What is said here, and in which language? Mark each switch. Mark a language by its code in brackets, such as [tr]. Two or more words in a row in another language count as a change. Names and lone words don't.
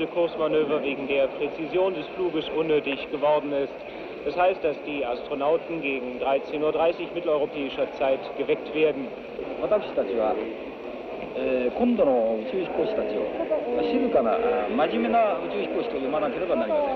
[de] Kursmanöver wegen der Präzision des Fluges unnötig geworden ist. Das heißt, dass die Astronauten gegen 13:30 Uhr mitteleuropäischer Zeit geweckt werden. [ja] 私たちは、今度の宇宙飛行士たちを静かな真面目な宇宙飛行士と呼ばなければなりません。